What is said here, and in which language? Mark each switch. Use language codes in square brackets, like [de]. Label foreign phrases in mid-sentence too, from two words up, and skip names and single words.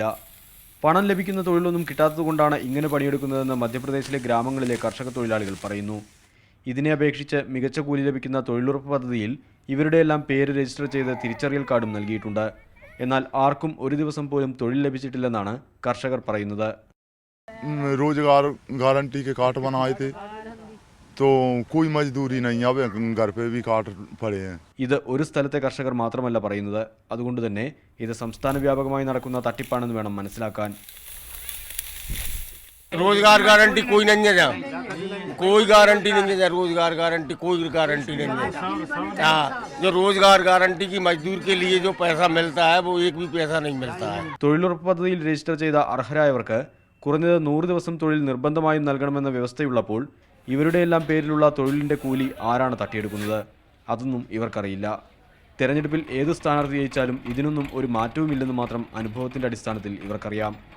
[ml] പണം ലഭിക്കുന്ന തൊഴിലൊന്നും കിട്ടാത്തതുകൊണ്ടാണ് ഇങ്ങനെ പണിയെടുക്കുന്നതെന്ന് മധ്യപ്രദേശിലെ ഗ്രാമങ്ങളിലെ കർഷക തൊഴിലാളികൾ പറയുന്നു. ഇതിനെ അപേക്ഷിച്ച് മികച്ച കൂലി ലഭിക്കുന്ന തൊഴിലുറപ്പ് പദ്ധതിയിൽ ഇവരുടെയെല്ലാം പേര് രജിസ്റ്റർ ചെയ്ത് തിരിച്ചറിയൽ കാർഡും നൽകിയിട്ടുണ്ട്. എന്നാൽ ആർക്കും ഒരു ദിവസം പോലും തൊഴിൽ ലഭിച്ചിട്ടില്ലെന്നാണ് കർഷകർ പറയുന്നത്. [hi] रोजगार गारंटी के कार्ड बनाए थे तो कोई मजदूरी नहीं, अब घर पे भी कार्ड पड़े हैं. [ml] ഇത് ഒരു സ്ഥലത്തെ കർഷകർ മാത്രമല്ല പറയുന്നത്. അതുകൊണ്ട് തന്നെ ഇത് സംസ്ഥാന വ്യാപകമായി നടക്കുന്ന തട്ടിപ്പാണെന്ന് വേണം മനസ്സിലാക്കാൻ. [hi] रोजगार गारंटी कोई नहीं है, कोई गारंटी नहीं है, रोजगार गारंटी कोई गारंटी नहीं है. हाँ, जो रोजगार गारंटी की मजदूर के लिए जो पैसा मिलता है वो एक भी पैसा नहीं मिलता है. [ml] തൊഴിലുറപ്പ് പദ്ധതിയിൽ രജിസ്റ്റർ ചെയ്ത അർഹരായവർക്ക് കുറഞ്ഞത് 100 ദിവസം തൊഴിൽ നിർബന്ധമായും നൽകണമെന്ന വ്യവസ്ഥയുള്ളപ്പോൾ ഇവരുടെയെല്ലാം പേരിലുള്ള തൊഴിലിൻ്റെ കൂലി ആരാണ് തട്ടിയെടുക്കുന്നത്? അതൊന്നും ഇവർക്കറിയില്ല. തെരഞ്ഞെടുപ്പിൽ ഏത് സ്ഥാനാർത്ഥി ജയിച്ചാലും ഇതിനൊന്നും ഒരു മാറ്റവുമില്ലെന്ന് മാത്രം അനുഭവത്തിൻ്റെ അടിസ്ഥാനത്തിൽ ഇവർക്കറിയാം.